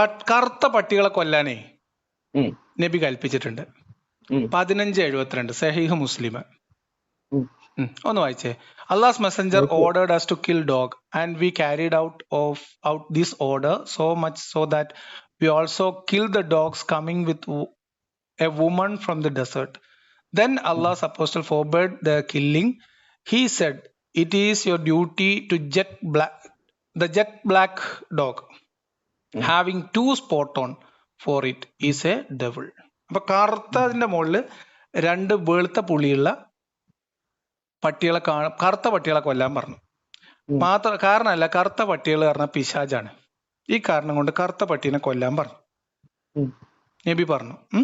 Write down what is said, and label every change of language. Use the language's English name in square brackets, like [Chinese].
[Malayalam] കറുത്ത പട്ടികളെ കൊല്ലാനേ നബി കൽപ്പിച്ചിട്ടുണ്ട്. 1572 സഹീഹ് മുസ്ലിം. ഒന്ന് വായിച്ചേ. [English] Allah's messenger ordered us to kill dog and we carried out this order so much so that we also killed the dogs coming with a woman from the desert. Then Allah's apostle forbade the killing. He said, it is your duty to the jet black dog having 2 spot on for it is a devil. [Malayalam] അപ്പൊ കറുത്തതിന്റെ മുകളിൽ 2 വെളുത്ത പുള്ളിയുള്ള പട്ടികളെ കറുത്ത പട്ടികളെ കൊല്ലാൻ പറഞ്ഞു. കാരണമല്ല, കറുത്ത പട്ടികൾ പറഞ്ഞ പിശാചാണ്. ഈ കാരണം കൊണ്ട് കറുത്ത പട്ടീനെ കൊല്ലാൻ പറഞ്ഞു. നബി പറഞ്ഞു.